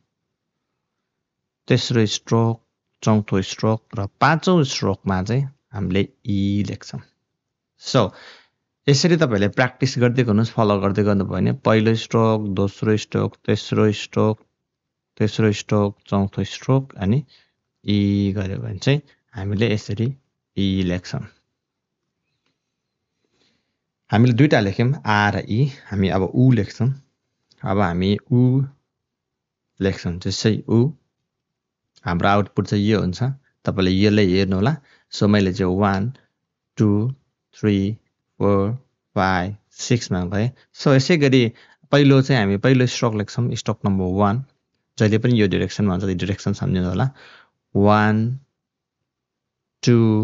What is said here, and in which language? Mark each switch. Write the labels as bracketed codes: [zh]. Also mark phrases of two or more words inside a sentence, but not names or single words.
[ne] तेस्रो स्ट्रोक चौथो स्ट्रोक र पाँचौं स्ट्रोकमा चाहिँ हामीले ई लेख्छौँ सो यसरी तपाईहरुले प्र्याक्टिस गर्दै गर्नुस् फलो गर्दै गर्नुभयो भने पहिलो स्ट्रोक दोस्रो स्ट्रोक तेस्रो स्ट्रोक चौथो स्ट्रोक अनि ई गर्यो भने चाहिँ हामीले यसरी ई लेख्छौँ हामीले दुईटा लेख्यौं आ र ई हामी अब उ लेख्छौं अब हामी उ लेख्छौं त्यसै उ हाम्रो आउटपुट चाहिँ यो हुन्छ तपाईले यसले हेर्नु होला सो मैले चाहिँ 1 2 3 4 5 6 मा गए सो यसै गरी पहिलो चाहिँ हामी पहिलो स्ट्रोक लेख्छौं [en] stroke number [ne] 1 जहिले पनि यो डाइरेक्सनमा हुन्छ डाइरेक्सन सम्झिनु होला 1 2